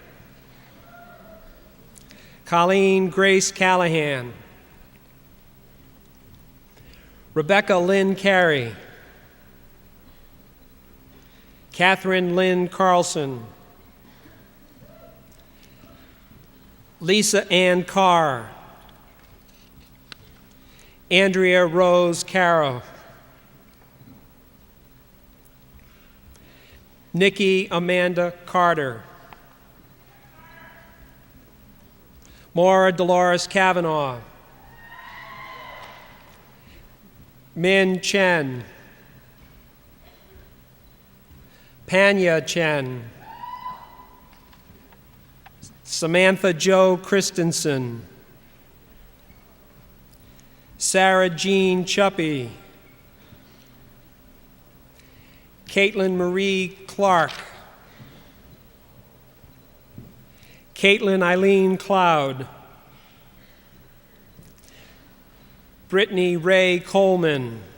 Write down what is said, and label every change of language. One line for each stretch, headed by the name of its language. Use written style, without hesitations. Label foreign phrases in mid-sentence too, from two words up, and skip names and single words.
English: Colleen Grace Callahan, Rebecca Lynn Carey, Catherine Lynn Carlson, Lisa Ann Carr, Andrea Rose Caro, Nikki Amanda Carter. Maura Dolores Kavanaugh. Min Chen. Panya Chen. Samantha Jo Christensen. Sarah Jean Chuppy. Caitlin Marie Clark. Caitlin Eileen Cloud. Brittany Ray Coleman.